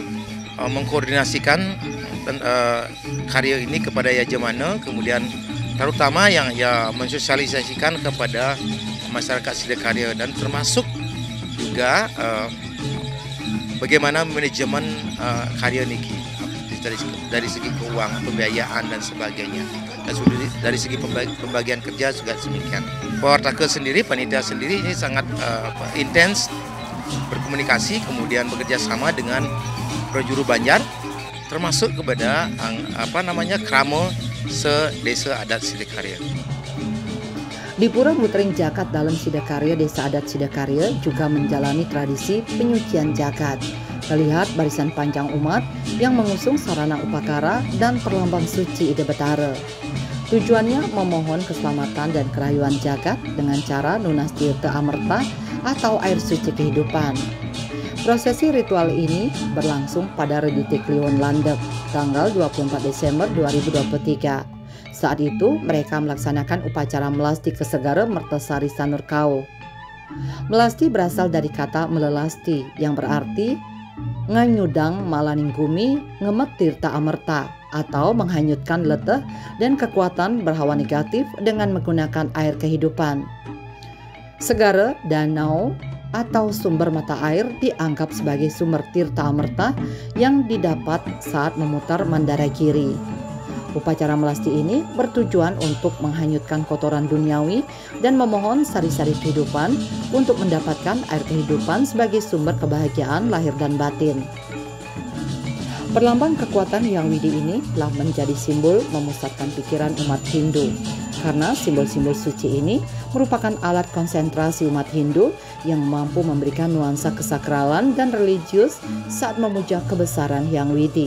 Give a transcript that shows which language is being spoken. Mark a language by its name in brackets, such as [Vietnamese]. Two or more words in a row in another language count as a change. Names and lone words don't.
[Indonesian] Satu, mengkoordinasikan karya ini kepada Yajamana, kemudian terutama yang mensosialisasikan kepada masyarakat Sidakarya, dan termasuk juga bagaimana manajemen karya niki dari segi keuangan, pembiayaan dan sebagainya. Dan dari segi pembagian kerja juga demikian. Pawartaka sendiri, panitia sendiri ini sangat intens berkomunikasi, kemudian bekerja sama dengan Projuru Banjar, termasuk kepada krama se-desa adat Sidakarya. Di Pura Mutering Jagat dalam Sidakarya, Desa Adat Sidakarya juga menjalani tradisi penyucian jagat. Terlihat barisan panjang umat yang mengusung sarana upakara dan perlambang suci Ida Betara. Tujuannya memohon keselamatan dan kerayuan jagat dengan cara nunas tirta amerta atau air suci kehidupan. Prosesi ritual ini berlangsung pada Redite Kliwon Landep, tanggal 24 Desember 2023. Saat itu mereka melaksanakan upacara melasti ke Segara Mertasari Sanurkau. Melasti berasal dari kata melelasti yang berarti [Balinese] nganyudang malaning gumi ngemet tirta amerta, [Indonesian] atau menghanyutkan leteh dan kekuatan berhawa negatif dengan menggunakan air kehidupan. Segara, danau, atau sumber mata air dianggap sebagai sumber tirta amerta yang didapat saat memutar mandara kiri. Upacara melasti ini bertujuan untuk menghanyutkan kotoran duniawi dan memohon sari-sari kehidupan untuk mendapatkan air kehidupan sebagai sumber kebahagiaan lahir dan batin. Perlambang kekuatan Yang Widi ini telah menjadi simbol memusatkan pikiran umat Hindu, karena simbol-simbol suci ini merupakan alat konsentrasi umat Hindu yang mampu memberikan nuansa kesakralan dan religius saat memuja kebesaran Yang Widi.